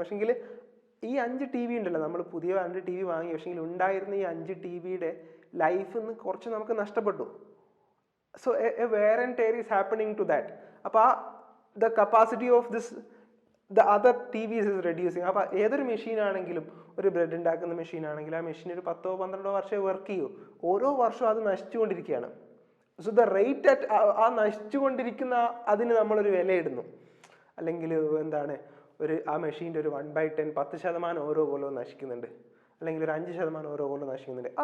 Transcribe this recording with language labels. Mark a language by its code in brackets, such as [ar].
[ml] പക്ഷെങ്കിൽ ഈ 5 TV ഉണ്ടല്ലോ, നമ്മൾ പുതിയ 2 TV വാങ്ങി, പക്ഷെങ്കിൽ ഉണ്ടായിരുന്ന ഈ 5 TVയുടെ ലൈഫിൽ നിന്ന് കുറച്ച് നമുക്ക് നഷ്ടപ്പെട്ടു. [en] So a wear and tear is happening to that. അപ്പോൾ the capacity of the other TVs is reducing. [ml] അപ്പോൾ ഏതൊരു മെഷീനാണെങ്കിലും, ഒരു ബ്രെഡ് ഉണ്ടാക്കുന്ന മെഷീനാണെങ്കിൽ ആ മെഷീൻ ഒരു 10-12 വർഷമേ വർക്ക് ചെയ്യൂ. ഓരോ വർഷവും അത് നശിച്ചുകൊണ്ടിരിക്കുകയാണ്. [en] so the rate at [ml] ആ നശിച്ചുകൊണ്ടിരിക്കുന്ന അതിന് നമ്മളൊരു വിലയിടുന്നു. അല്ലെങ്കിൽ എന്താണ്, ആ മെഷീൻ്റെ ഒരു 1/10 10% ഓരോ കൊല്ലവും നശിക്കുന്നുണ്ട്, അല്ലെങ്കിൽ ഒരു 5% ഓരോ കൊല്ലം നശിക്കുന്നുണ്ട്.